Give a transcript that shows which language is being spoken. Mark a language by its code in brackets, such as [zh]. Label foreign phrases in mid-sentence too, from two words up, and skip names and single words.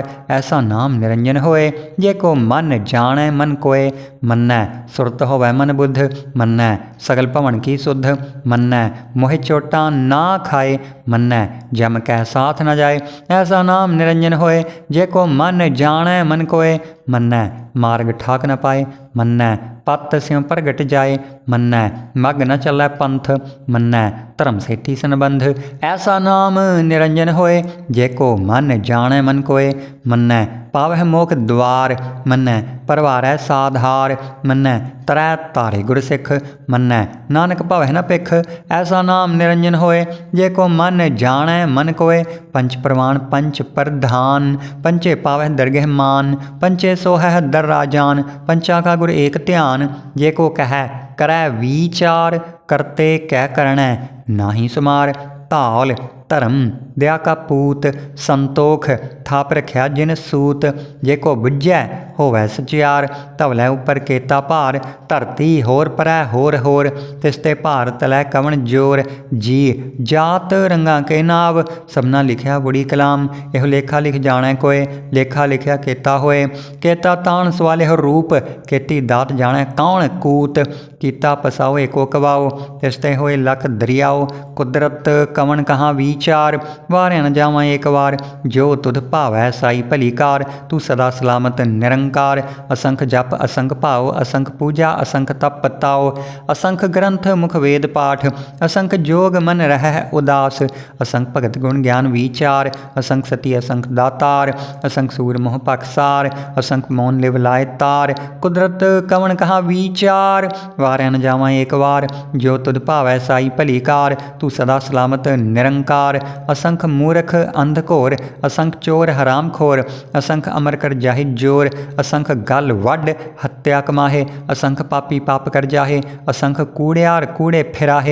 [pa] ਐਸਾ ਨਾਮ ਨਿਰੰਜਨ ਹੋਏ ਜੇ ਕੋ ਮਨ ਜਾਣੈ ਮਨ ਕੋਏ। ਮੰਨੈ ਸੁਰਤ ਹੋਵੈ ਮਨ ਬੁੱਧ ਮੰਨੈ ਸਗਲ ਭਵਨ ਕੀ ਸੁਧ। ਮੰਨੈ ਮੋਹਿ ਚੋਟਾਂ ਨਾ ਖਾਏ ਮੰਨੈ ਜਮ ਕੈ ਸਾਥ ਨ ਜਾਏ। ਐਸਾ ਨਾਮ ਨਿਰੰਜਨ ਹੋਏ ਜੇ ਕੋ ਮਨ ਜਾਣੈ ਮਨ ਕੋਏ। ਮੰਨੈ ਮਾਰਗ ਠਾਕ ਨ ਪਾਏ, ਮੰਨੈ ਪਤ ਸਿਉਂ ਪ੍ਰਗਟ ਜਾਏ, ਮੰਨੈ ਮਗ ਨ ਚਲੈ ਪੰਥ, ਮੰਨੈ ਧਰਮ ਸੇਠੀ ਸੰਬੰਧ। ਐਸਾ ਨਾਮ ਨਿਰੰਜਨ ਹੋਏ, ਜੇ ਕੋ ਮਨ ਜਾਨੇ ਮਨ ਕੋਇ, ਮੰਨੈ ਪਾਵਹ ਮੋਖ ਦੁਆਰ, ਮੰਨੈ ਪਰਵਾਰੈ ਸਾਧਾਰ, ਮੰਨੈ ਤਰੈ ਤਾਰੇ ਗੁਰ ਸਿਖ, ਮੰਨੈ ਨਾਨਕ ਭਵਹ ਨ ਪਿਖ। ਐਸਾ ਨਾਮ ਨਿਰੰਜਨ ਹੋਏ, ਜੇ ਕੋ ਮਨ ਜਾਨੇ ਮਨ ਕੋਇ, ਪੰਚ ਪ੍ਰਮਾਣ ਪੰਚ ਪ੍ਰਧਾਨ, ਪੰਚੇ ਪਾਵਹ ਦਰਗਹ ਮਾਨ, ਪੰਚੇ ਸੋਹਹ ਦਰ ਰਾਜਾਨ, ਪੰਚਾ ਕਾ ਗੁਰ ਏਕ ਧਿਆਨ। ਜੇ ਕੋ ਕਹ ਕਰੈ ਵਿਚਾਰ, ਕਰਤੇ ਕੈ ਕਰਣੈ ਨਾਹਿ ਸੁਮਾਰ। ਧਾਲ ਧਰਮ ਦਇਆ ਕਾ ਪੂਤ, ਸੰਤੋਖ ਥਾਪ ਰਖਿਆ ਜਿਨ ਸੂਤ। ਜੇ ਕੋ ਬੁਝੈ ਹੋਵੈ ਸਚਿਆਰ, ਧਵਲੈ ਉਪਰ ਕੇਤਾ ਭਾਰ, ਧਰਤੀ ਹੋਰ ਪਰੈ ਹੋਰ ਹੋਰ, ਤਿਸਤੇ ਭਾਰ ਤਲੈ ਕਵਨ ਜੋਰ। ਜੀ ਜਾਤ ਰੰਗਾ ਕੇ ਨਾਵ, ਸਬਨਾ ਲਿਖਿਆ ਬੁੜ੍ਹੀ ਕਲਾਮ, ਏਹੋ ਲੇਖਾ ਲਿਖ ਜਾਣੈ ਕੋਇ, ਲੇਖਾ ਲਿਖਿਆ ਕੇਤਾ ਹੋਏ। ਕੇਤਾ ਤਾਨ ਸਵਾਲੇ ਹੋ ਰੂਪ, ਕੇਤੀ ਦਾਤ ਜਾਣੈ ਕੌਨ ਕੂਤ। ਕੀਤਾ ਪਸਾਓ ਏਕੋ ਕਵਾਓ, ਤਿਸਤੇ ਹੋਏ ਲਖ ਦਰਿਆਓ। ਕੁਦਰਤ ਕਵਨ ਕਹਾਂ ਵਿਚਾਰ, ਵਾਰਿਆ ਨ ਜਾਵਾਂ ਏਕ ਵਾਰ। ਜੋ ਤੁਧ ਭਾਵੈ ਸਾਈ ਭਲੀ ਕਾਰ, ਤੂ ਸਦਾ ਸਲਾਮਤ ਨਿਰੰਕਾਰ। ਅਸੰਖ ਜਪ ਅਸੰਖ ਭਾਵ, ਅਸੰਖ ਪੂਜਾ ਅਸੰਖ ਤਪ ਤਾਓ। ਅਸੰਖ ਗ੍ਰੰਥ ਮੁਖ ਵੇਦ ਪਾਠ, ਅਸੰਖ ਜੋਗ ਮਨ ਰਹੈ ਉਦਾਸ। ਅਸੰਖ ਭਗਤ ਗੁਣ ਗਿਆਨ ਵਿਚਾਰ, ਅਸੰਖ ਸਤੀ ਅਸੰਖ ਦਾਤਾਰ। ਅਸੰਖ ਸੂਰ ਮੋਹ ਪਖਸਾਰ, ਅਸੰਖ ਮੌਨ ਲਿਵ ਲਾਏ ਤਾਰ। ਕੁਦਰਤ ਕਵਨ ਕਹਾਂ ਵਿਚਾਰ, ਵਾਰਿਆ ਨ ਜਾਵਾਂ ਏਕ ਵਾਰ। ਜੋ ਤੁਧ ਭਾਵੈ ਸਾਈ ਭਲੀ ਕਾਰ, ਤੂ ਸਦਾ ਸਲਾਮਤ ਨਿਰੰਕਾਰ। ਅਸੰਖ ਮੂਰਖ ਅੰਧ ਘੋਰ, ਅਸੰਖ ਚੋਰ ਹਰਾਮ ਖੋਰ। ਅਸੰਖ ਅਮਰ ਕਰ ਜਾਹਿ ਜੋਰ, ਅਸੰਖ ਗਲ ਵਡ ਹਤਿਆ ਕਮਾਹੇ। ਅਸੰਖ ਪਾਪੀ ਪਾਪ ਕਰ ਜਾਹੇ, ਅਸੰਖ ਕੂੜਿਆਰ ਕੂੜੇ ਫਿਰਾਹੇ।